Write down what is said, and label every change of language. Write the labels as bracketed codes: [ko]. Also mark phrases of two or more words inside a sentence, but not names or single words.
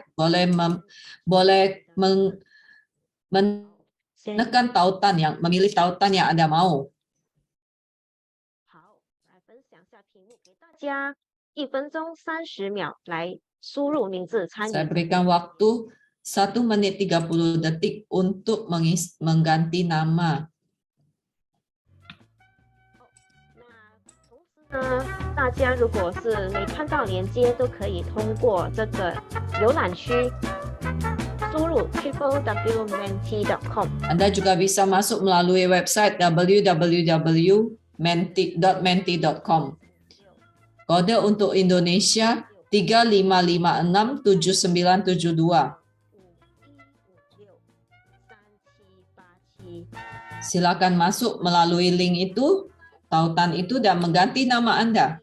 [id] Boleh menekan tautan memilih tautan yang Anda mau. Saya berikan waktu 1 menit 30 detik untuk mengganti nama. [zh] 大家如果是没看到连接，都可以通过这个浏览区输入 www.menti.com. [id] Anda juga bisa masuk melalui website www.menti.com. Kode untuk Indonesia 35567972. Silakan masuk melalui link itu, tautan itu, dan mengganti nama Anda.